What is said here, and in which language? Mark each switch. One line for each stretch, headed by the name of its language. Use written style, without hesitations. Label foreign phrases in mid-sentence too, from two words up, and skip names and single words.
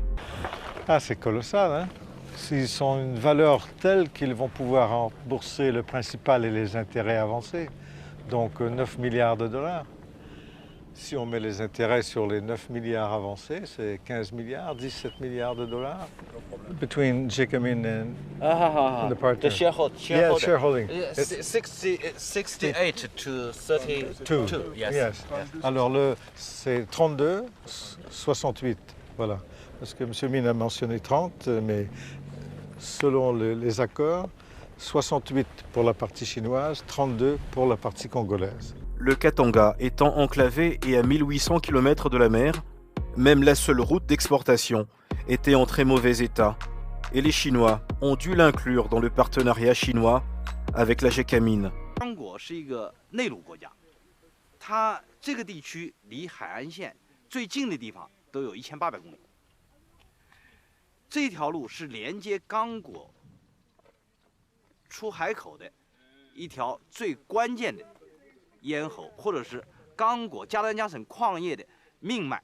French: Ah, c'est colossal, hein? S'ils ont une valeur telle qu'ils vont pouvoir rembourser le principal et les intérêts avancés, donc 9 milliards de dollars. Si on met les intérêts sur les 9 milliards avancés, c'est 15 milliards, 17 milliards de dollars.
English: Between Jacquemin and the partner. The shareholder. Yeah, shareholding. 68 to 32. Yes.
French: Alors c'est 32, 68, voilà. Parce que M. Min a mentionné 30, mais selon les accords, 68 pour la partie chinoise, 32 pour la partie congolaise. Le Katanga étant enclavé et à 1800 km de la mer, même la seule route d'exportation était en très mauvais état, et les Chinois ont dû l'inclure dans le partenariat chinois avec la Gécamine.
Chinese: 刚果是一个内陆国家，它这个地区离海岸线最近的地方都有1800公里。这条路是连接刚果出海口的一条最关键的咽喉，或者是刚果加丹加省矿业的命脉。